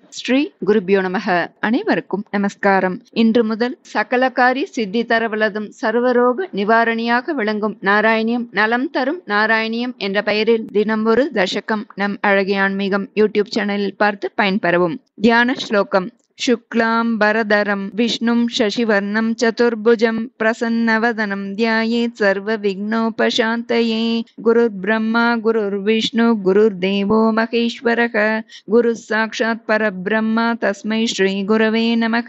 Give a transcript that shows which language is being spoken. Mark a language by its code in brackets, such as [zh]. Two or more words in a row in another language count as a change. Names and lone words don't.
[sa] श्री गुरुभ्यो नमः. [ta] அனைவருக்கும் நமஸ்காரம். இன்று முதல் சகலகாரி சித்தி தரவல்லதும் சர்வரோக நிவாரணியாக விளங்கும் நாராயணியம், நலம் தரும் நாராயணியம் என்ற பெயரில் தினம் ஒரு தசகம் நம் அழகிய ஆன்மீகம் யூடியூப் சேனலில் பார்த்து பயன்பெறவும். தியான ஸ்லோகம். [sa] शुक्लाम्बरधरं विष्णुं शशिवर्णं चतुर्भुजं प्रसन्नवदनं ध्यायेत् सर्वविघ्नोपशान्तये. गुरुर्ब्रह्मा गुरुर्विष्णु गुरुर्देवो महेश्वरः. गुरुः साक्षात् परब्रह्म तस्मै श्रीगुरवे नमः.